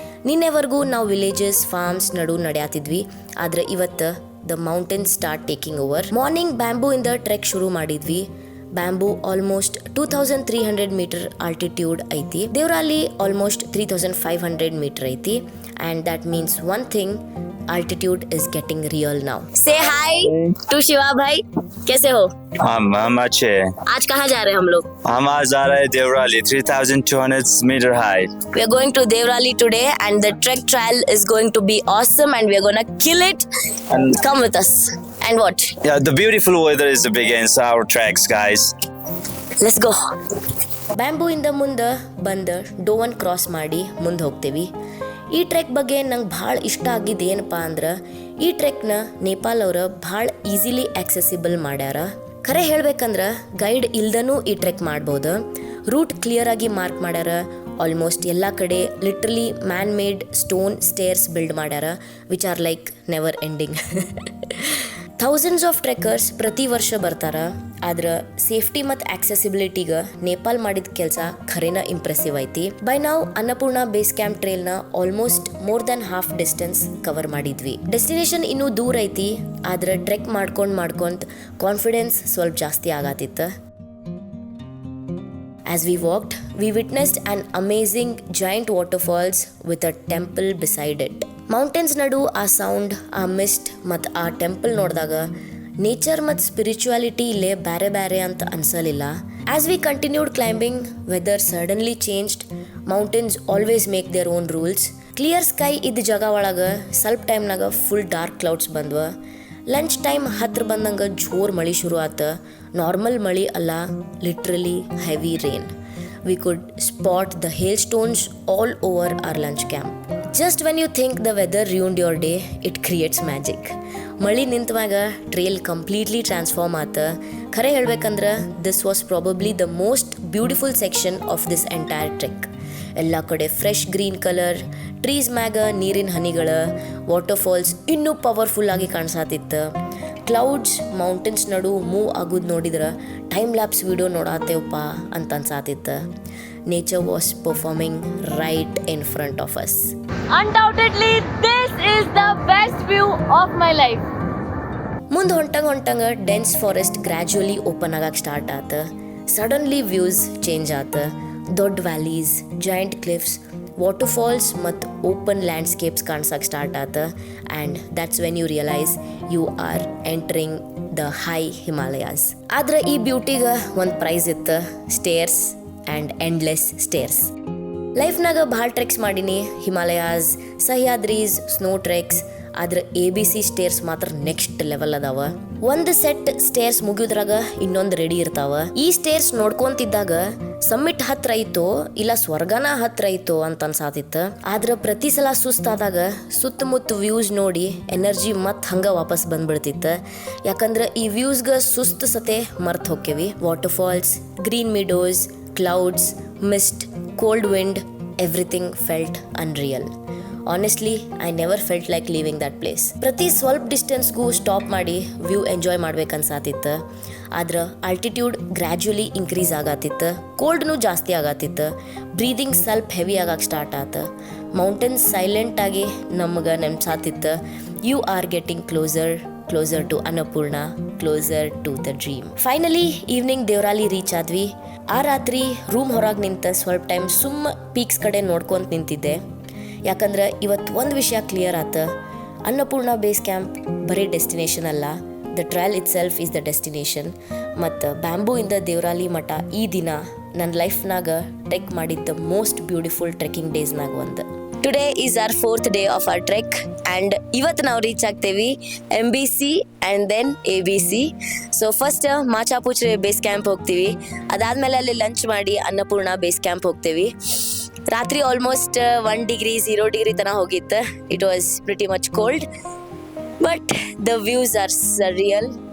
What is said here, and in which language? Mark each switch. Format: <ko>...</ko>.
<kn>ನಿನ್ನೆವರೆಗೂ ನಾವು villages forms ನಡು ನಡೆಯತ್ತಿದ್ವಿ, ಆದ್ರೆ ಇವತ್ತು</kn> <en>The mountain start taking over.</en> <kn>Morning bamboo ಇಂದ ಟ್ರೆಕ್ ಶುರು ಮಾಡಿದ್ವಿ. ಬ್ಯಾಂಬೂ ಆಲ್ಮೋಸ್ಟ್ 2300 ಮೀಟರ್ ಆಲ್ಟಿಟ್ಯೂಡ್ ಐತಿ. ದೇವರಾಲಿ ಆಲ್ಮೋಸ್ಟ್ 3500 ಮೀಟರ್ ಐತಿ.</kn> <en>And that means one thing, altitude is getting real now. Say hi to Shiva भाई.</en> <hi>कैसे हो? हम अच्छे हैं। आज कहाँ जा रहे हैं हम लोग? हम आज जा रहे हैं Devrali 3200 meter high.</hi> <en>We are going to Devrali today and the trek trial is going to be awesome and we are going to kill it. And Come with us. And what? yeah, the beautiful weather is against our treks, guys. Let's go.</en> <kn>Bamboo ಇಂದ ಮುಂದೆ ಬಂದು ಡೋವನ್ cross ಮಾಡಿ ಮುಂದೆ ಹೋಗ್ತೇವಿ. ಈ trek ಬಗ್ಗೆ ನಂಗೆ ಭಾಳ ಇಷ್ಟ ಆಗಿದ್ದು ಏನಪ್ಪ ಅಂದ್ರೆ ಈ ಟ್ರೆಕ್ನ ನೇಪಾಲ್ ಅವ್ರ ಭಾಳ ಈಸಿಲಿ ಆಕ್ಸೆಸಿಬಲ್ ಮಾಡ್ಯಾರ. ಖರೆ ಹೇಳ್ಬೇಕಂದ್ರೆ ಗೈಡ್ ಇಲ್ದನೂ ಈ ಟ್ರೆಕ್ ಮಾಡ್ಬೋದು. ರೂಟ್ ಕ್ಲಿಯರ್ ಆಗಿ ಮಾರ್ಕ್ ಮಾಡ್ಯಾರ. ಆಲ್ಮೋಸ್ಟ್ ಎಲ್ಲ ಕಡೆ literally man made stone stairs build ಮಾಡ್ಯಾರ which are like never ending. Thousands of trekkers ಪ್ರತಿ ವರ್ಷ ಬರ್ತಾರ. ಆದ್ರೆ ಸೇಫ್ಟಿ ಮತ್ತು ಆಕ್ಸೆಸಿಬಿಲಿಟಿಗೆ ನೇಪಾಲ್ ಮಾಡಿದ ಕೆಲಸ ಖರೇನ ಇಂಪ್ರೆಸಿವ್ ಐತಿ. ಬೈ ನಾವು Annapurna base camp ಟ್ರೇಲ್ನ almost more than half distance cover ಮಾಡಿದ್ವಿ. ಡೆಸ್ಟಿನೇಷನ್ ಇನ್ನೂ ದೂರ ಐತಿ, ಆದ್ರೆ ಟ್ರೆಕ್ ಮಾಡ್ಕೊಂತ ಕಾನ್ಫಿಡೆನ್ಸ್ ಸ್ವಲ್ಪ ಜಾಸ್ತಿ ಆಗತ್ತಿತ್ತು.</kn> <en>As we walked, we witnessed an amazing giant waterfalls with a temple beside it.</en> <kn>Mountains ನಡು ಆ ಸೌಂಡ್, ಆ ಮಿಸ್ಟ್ ಮತ್ತು ಆ ಟೆಂಪಲ್ ನೋಡಿದಾಗ ನೇಚರ್ ಮತ್ತು ಸ್ಪಿರಿಚುವಾಲಿಟಿ ಇಲ್ಲೇ ಬೇರೆ ಬೇರೆ ಅಂತ ಅನ್ಸಲಿಲ್ಲ.</kn> <en>As we continued climbing, weather suddenly changed. Mountains always make their own rules.</en> <kn>Clear sky ಇದ್ದ ಜಾಗ ಒಳಗೆ ಸ್ವಲ್ಪ ಟೈಮ್ನಾಗ full dark clouds ಬಂದ್ವ. Lunch time ಹತ್ರ ಬಂದಂಗೆ ಜೋರ್ ಮಳೆ ಶುರು ಆತ. ನಾರ್ಮಲ್ ಮಳೆ ಅಲ್ಲ, literally heavy rain.</kn> <en>We could spot the hailstones all over our lunch camp. Just when you think the weather ruined your day, it creates magic.</en> <kn>ಮಳಿ ನಿಂತವಾಗ trail completely transform ಆತ. ಖರೆ ಹೇಳ್ಬೇಕಂದ್ರೆ</kn> <en>This was probably the most beautiful section of this entire trek.</en> <kn>ಎಲ್ಲ ಕಡೆ fresh green colour, trees ಮ್ಯಾಗ ನೀರಿನ ಹನಿಗಳ, waterfalls ಇನ್ನೂ ಪವರ್ಫುಲ್ ಆಗಿ ಕಾಣಿಸಾತಿತ್ತು. ಕ್ಲೌಡ್ಸ್ ಮೌಂಟೇನ್ಸ್ ನಡು ಮೂವ್ ಆಗೋದು ನೋಡಿದ್ರೆ ಟೈಮ್ ಲ್ಯಾಪ್ಸ್ ವಿಡಿಯೋ ನೋಡಾತೇವಪ್ಪ ಅಂತ ಅನ್ಸಾತಿತ್ತು.</kn> <en>Nature was performing right in front of us. Undoubtedly, this is the best view of my life.</en> <kn>ಮುಂದೆ ಹೊಂಟಂಗೆ ಡೆನ್ಸ್ ಫಾರೆಸ್ಟ್ ಗ್ರ್ಯಾಜುವಲಿ ಓಪನ್ ಆಗಕ್ಕೆ ಸ್ಟಾರ್ಟ್ ಆತ. ಸಡನ್ಲಿ ವ್ಯೂಸ್ ಚೇಂಜ್ ಆತ. ದೊಡ್ಡ valleys, joint ಕ್ಲಿಫ್ಸ್, waterfalls ಮತ್ತು open landscapes ಕಾಣಿಸಕ್ಕೆ start ಆತ.</kn> <en>And that's when you realise you are entering the high Himalayas.</en> <kn>ಆದ್ರೆ ಈ ಬ್ಯೂಟಿಗೆ ಒಂದು ಪ್ರೈಸ್ ಇತ್ತು, ಸ್ಟೇರ್ಸ್ ಆ್ಯಂಡ್ ಎಂಡ್ಲೆಸ್ ಸ್ಟೇರ್ಸ್. ಲೈಫ್ನಾಗ ಭಾಳ ಟ್ರೆಕ್ಸ್ ಮಾಡೀನಿ, ಹಿಮಾಲಯಾಸ್, ಸಹ್ಯಾದ್ರೀಸ್, ಸ್ನೋ ಟ್ರೆಕ್ಸ್. ಆದ್ರೆ ABC ಸ್ಟೇರ್ಸ್ ಮಾತ್ರ ನೆಕ್ಸ್ಟ್ ಲೆವೆಲ್ ಅದಾವ. ಒಂದು ಸೆಟ್ ಸ್ಟೇರ್ಸ್ ಮುಗಿದ್ರಾಗ ಇನ್ನೊಂದು ರೆಡಿ ಇರ್ತಾವ. ಈ ಸ್ಟೇರ್ಸ್ ನೋಡ್ಕೊಂತಿದ್ದಾಗ ಸಮ್ಮಿಟ್ ಹತ್ರ ಐತೋ ಇಲ್ಲ ಸ್ವರ್ಗನ ಹತ್ರ ಐತೋ ಅಂತ ಅನ್ಸಾತಿತ್ತು. ಆದ್ರೆ ಪ್ರತಿ ಸಲ ಸುಸ್ತಾದಾಗ ಸುತ್ತಮುತ್ತ ವ್ಯೂಸ್ ನೋಡಿ ಎನರ್ಜಿ ಮತ್ತೆ ಹಂಗ ವಾಪಸ್ ಬಂದ್ಬಿಡ್ತಿತ್ತು. ಯಾಕಂದ್ರೆ ಈ ವ್ಯೂಸ್ಗೆ ಸುಸ್ತು ಸತೆ ಮರ್ತ್ ಹೋಕ್ಕೇವಿ. Waterfalls, green ಮಿಡೋಸ್, clouds, mist,</kn> <en>cold wind, everything felt unreal. Honestly, I never felt like leaving that place.</en> <kn>ಪ್ರತಿ ಸ್ವಲ್ಪ ಡಿಸ್ಟೆನ್ಸ್ಗೂ ಸ್ಟಾಪ್ ಮಾಡಿ ವ್ಯೂ ಎಂಜಾಯ್ ಮಾಡ್ಬೇಕನ್ಸಾತಿತ್ತು. ಆದ್ರೆ ಆಲ್ಟಿಟ್ಯೂಡ್ ಗ್ರ್ಯಾಜುವಲಿ ಇನ್ಕ್ರೀಸ್ ಆಗತ್ತಿತ್ತು. ಕೋಲ್ಡ್ನೂ ಜಾಸ್ತಿ ಆಗತ್ತಿತ್ತು. ಬ್ರೀದಿಂಗ್ ಸ್ವಲ್ಪ ಹೆವಿ ಆಗಕ್ಕೆ ಸ್ಟಾರ್ಟ್ ಆತ. ಮೌಂಟೇನ್ಸ್ ಸೈಲೆಂಟಾಗಿ ನಮ್ಗೆ ನೆನ್ಸಾತಿತ್ತು.</kn> <en>You are getting closer to Annapurna, closer to the dream.</en> <kn>Finally evening ದೇವರಾಲಿ reach ಆದ್ವಿ. ಆ ರಾತ್ರಿ ರೂಮ್ ಹೊರಗೆ ನಿಂತ ಸ್ವಲ್ಪ ಟೈಮ್ ಸುಮ್ಮ ಪೀಕ್ಸ್ ಕಡೆ ನೋಡ್ಕೊಂತ ನಿಂತಿದ್ದೆ. ಯಾಕಂದ್ರೆ ಇವತ್ತು ಒಂದು ವಿಷಯ ಕ್ಲಿಯರ್ ಆತ, ಅನ್ನಪೂರ್ಣ ಬೇಸ್ ಕ್ಯಾಂಪ್ ಬರೀ ಡೆಸ್ಟಿನೇಷನ್ ಅಲ್ಲ,</kn> <en>The trail itself is the destination.</en> <kn>ಮತ್ತು ಬ್ಯಾಂಬೂ ಇಂದ ದೇವರಾಲಿ ಮಠ ಈ ದಿನ ನನ್ನ ಲೈಫ್ನಾಗ ಟ್ರೆಕ್ ಮಾಡಿದ್ದ ಮೋಸ್ಟ್ ಬ್ಯೂಟಿಫುಲ್ ಟ್ರೆಕ್ಕಿಂಗ್ ಡೇಸ್ನಾಗ ಒಂದು.</kn> <en>Today is our 4th day of our trek</en> <kn>and ಇವತ್ತು ನಾವು reach ಆಗ್ತೇವಿ MBC and then ABC. So first ಮಾಚಾಪುಚ್ರೆ base camp ಹೋಗ್ತೀವಿ, ಅದಾದ್ಮೇಲೆ ಅಲ್ಲಿ ಲಂಚ್ ಮಾಡಿ ಅನ್ನಪೂರ್ಣ ಬೇಸ್ ಕ್ಯಾಂಪ್ ಹೋಗ್ತೇವಿ. ರಾತ್ರಿ ಆಲ್ಮೋಸ್ಟ್ 1 ಡಿಗ್ರಿ 0 ಡಿಗ್ರಿ ತನಕ ಹೋಗಿತ್ತು.</kn> <en>It was pretty much cold, but the views are surreal.</en>